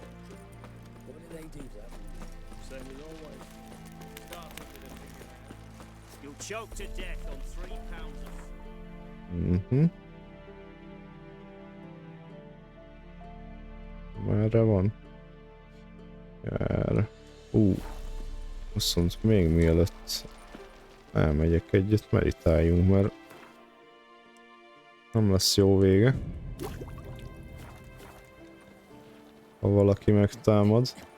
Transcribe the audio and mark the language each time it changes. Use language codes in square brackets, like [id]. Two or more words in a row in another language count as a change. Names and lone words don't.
[en] What did they do to her? Same as always. Started with a millionaire. You'll choke to death on 3 pounds of... [hu] Merre van? Jár. Viszont még mielőtt elmegyek egyet, meditáljunk, mert nem lesz jó vége, ha valaki megtámad.